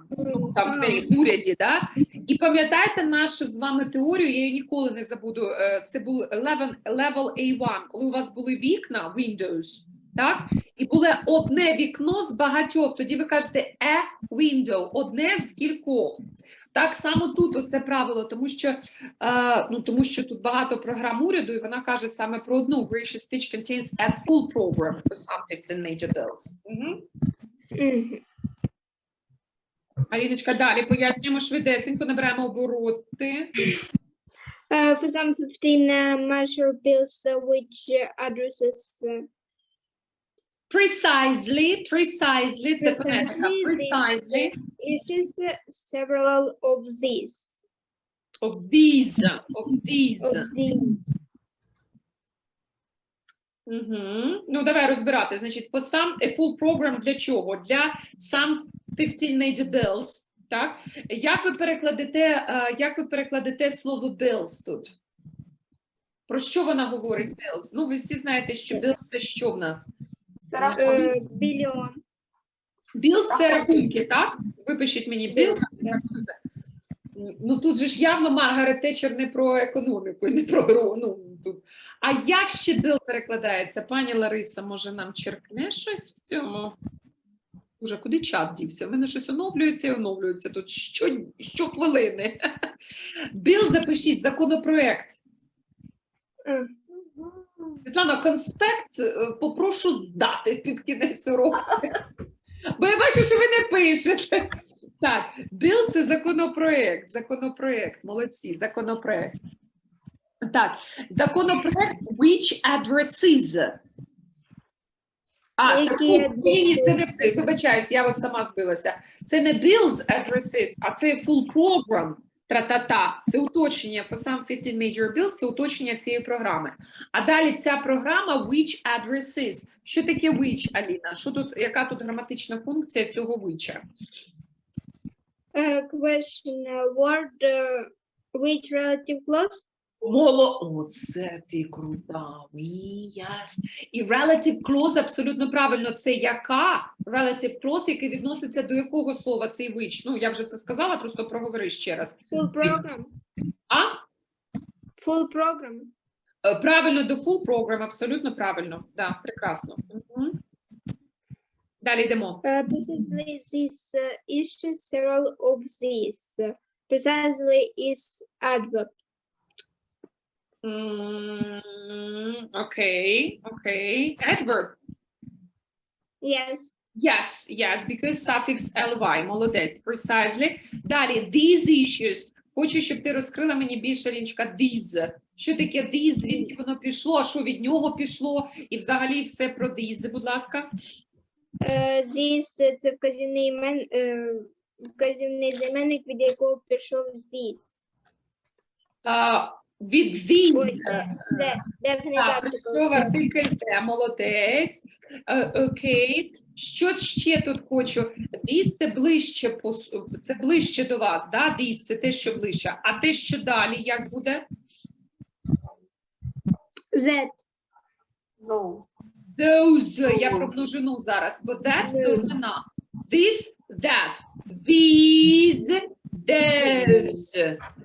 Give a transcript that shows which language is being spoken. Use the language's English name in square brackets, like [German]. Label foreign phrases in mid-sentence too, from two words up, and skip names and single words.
[Ukrainian] Ну, там в неї в уряді, да? І пам'ятаєте нашу з вами теорію, я її ніколи не забуду, це був level A1, коли у вас були вікна, Windows, так? І було одне вікно з багатьох, тоді ви кажете [English] a window, [Ukrainian] одне з кількох. Так само тут оце правило, тому що тут багато програм уряду, і вона каже саме про одну. [English] Gracious speech contains a full program for some 15 major bills. [Ukrainian] Аліночка, далі пояснюємо швидесенько, набираємо обороти. [English] For some 15 major bills which addresses Precisely, [Ukrainian] це фонетика. [English] Precisely. issues several of these. Of these. [Ukrainian] Ну, давай розбирати. Значить, по сам [English] a full program [Ukrainian] для чого? Для [English] some 15 major bills, [Ukrainian] так? Як ви перекладете слово bills тут? Про що вона говорить bills? Ну, ви всі знаєте, що bills це що в нас? Це рахунок. Billion. Bills це рахунки, так? Випишіть мені bills. Ну, тут же ж явно Маргарет Тетчер не про економіку, не про тут. А як ще bill перекладається? Пані Лариса, може нам черкне щось в цьому? Уже куди чат дівся? В мене щось оновлюється і оновлюється тут щохвилини. Bill запишіть, законопроект. Світлана, конспект попрошу здати під кінець уроку. Бо я бачу, що ви не пишете. Так, bill – це законопроект, молодці, законопроект. Так, законопроект [English] which addresses. [Ukrainian] Це не, вибачаюсь, я от сама збилася. Це не [English] bills addresses, [Ukrainian] а це [English] full program. [Ukrainian] Тра-та-та. Це уточнення [English] for some 15 major bills, [Ukrainian] це уточнення цієї програми. А далі ця програма [English] which addresses. [Ukrainian] Що таке which, Аліна? Яка тут граматична функція цього which? [English] Question word which relative clause? [Ukrainian] Оце ти крута. Yes. І [English] relative clause [Ukrainian] абсолютно правильно. Це яка? [English] Relative clause, [Ukrainian] який відноситься до якого слова цей which? Ну, я вже це сказала, просто проговори ще раз. [English] Full program. [Ukrainian] А? [English] Full program. [Ukrainian] Правильно, до [English] full program, [Ukrainian] абсолютно правильно. Да, прекрасно. Далі йдемо. [English] Precisely this issue several of these. Precisely is adverb. Okay. Adverb. Yes, because suffix ly. Молодець. Precisely. [Ukrainian] Далі, [English] these issues. [Ukrainian] Хочу, щоб ти розкрила мені більше, Ліночка, these. Що таке these, звідки воно пішло, що від нього пішло, і взагалі все про these, будь ласка. These – це вказівний займенник, від якого пішов this. Від these. Так, що артикль де, молодець. Окей. Що ще тут хочу? These – це ближче до вас, да? These – це те, що ближче. А те, що далі, як буде? [English] That. Those. [Ukrainian] Я про множину зараз, бо that – це однина. [English] This, that. These, those.